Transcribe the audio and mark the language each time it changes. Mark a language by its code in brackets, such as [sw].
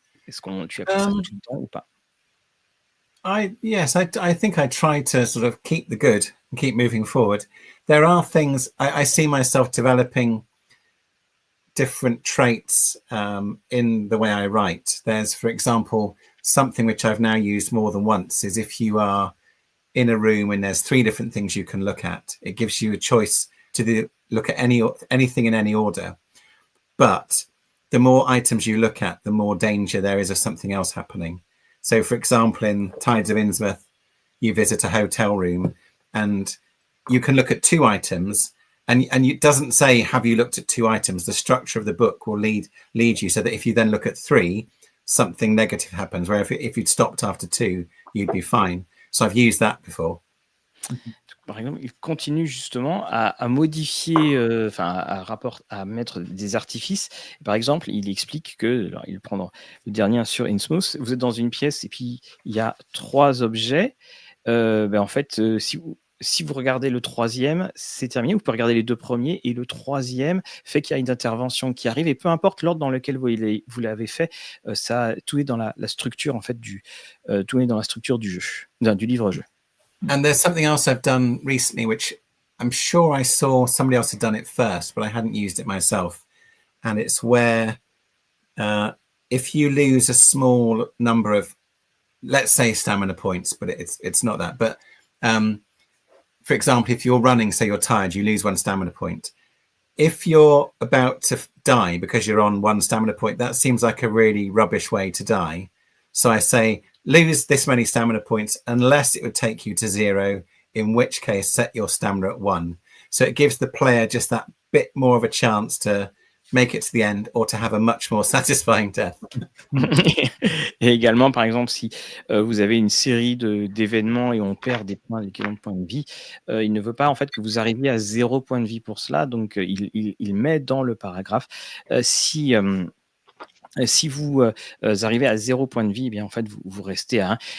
[fr] Est-ce que tu appliques ça tout le temps ou pas? [en] Yes, I think I try to sort of keep the good and keep moving forward. There are things I see myself developing different traits in the way I write. There's, for example, something which I've now used more than once is if you are in a room and there's 3 different things you can look at, it gives you a choice to look at anything in any order. But the more items you look at, the more danger there is of something else happening. So, for example, in Tides of Innsmouth, you visit a hotel room and you can look at 2 items, and it doesn't say, have you looked at 2 items? The structure of the book will lead you so that if you then look at 3, something negative happens, where if you'd stopped after 2, you'd be fine. So I've used that before. [fr] Par exemple, il continue justement à modifier, à mettre des artifices. Par exemple, il explique que, alors, il prend le dernier sur Innsmouth, vous êtes dans une pièce et puis il y a 3 objets. En fait, si vous regardez le 3e, c'est terminé. Vous pouvez regarder les 2 premiers, et le 3e fait qu'il y a une intervention qui arrive, et peu importe l'ordre dans lequel vous l'avez fait, tout est dans la structure en fait tout est dans la structure du jeu, du livre-jeu. [en] And there's something else I've done recently, which I'm sure I saw somebody else had done it first, but I hadn't used it myself. And it's where if you lose a small number of, let's say, stamina points, but it's not that. But for example, if you're running, say you're tired, you lose 1 stamina point. If you're about to die because you're on 1 stamina point, that seems like a really rubbish way to die. So I say, lose this many stamina points unless it would take you to 0, in which case set your stamina at 1. So it gives the player just that bit more of a chance to make it to the end, or to have a much more satisfying death. [fr] Et également, par exemple, si vous avez une série d'événements et on perd l'équivalent de points de vie, il ne veut pas en fait que vous arriviez à 0 point de vie pour cela, donc il met dans le paragraphe si vous arrivez à 0 point de vie, eh bien en fait vous restez à 1.